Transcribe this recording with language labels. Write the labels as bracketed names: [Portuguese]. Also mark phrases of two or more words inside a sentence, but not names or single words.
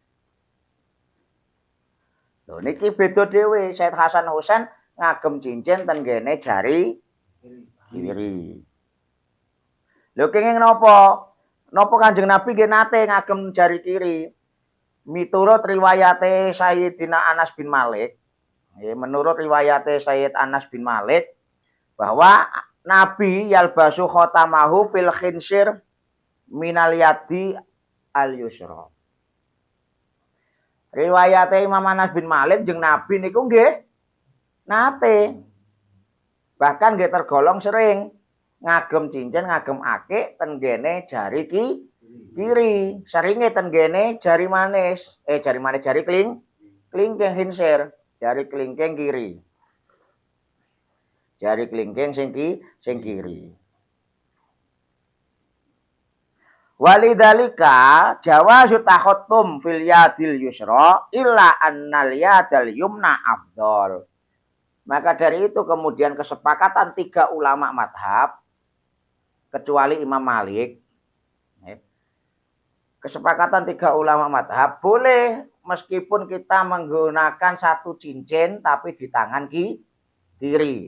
[Javanese] Lho niki beda dhewe Sayyid Hasan Husain ngagem cincin ten kene jari kiri. Lho kenging napa? Napa Kanjeng Nabi nggih nate ngagem jari kiri? Miturut riwayate Sayyidina Anas bin Malik, [Indonesian] menurut riwayate Sayyid Anas bin Malik bahwa Nabi [Arabic] يلبس خاتمه في الخنصر من اليد اليسرى. [Javanese] Riwayate Imam Anas bin Malik jeung Nabi niku nggih nate bahkan nggih tergolong sering ngagem cincin ngagem akik ten gene jari kiri, seringe ten gene jari manis, jari klingking hinsir, jari klingking kiri. Jari klingking sing kiri. [Arabic] ولذلك جواز التختم في اليد اليسرى إلا أن اليد اليمنى أفضل. [Indonesian] Maka dari itu kemudian kesepakatan 3 ulama madhab kecuali Imam Malik. Kesepakatan 3 ulama madhab boleh meskipun kita menggunakan satu cincin tapi di tangan kiri.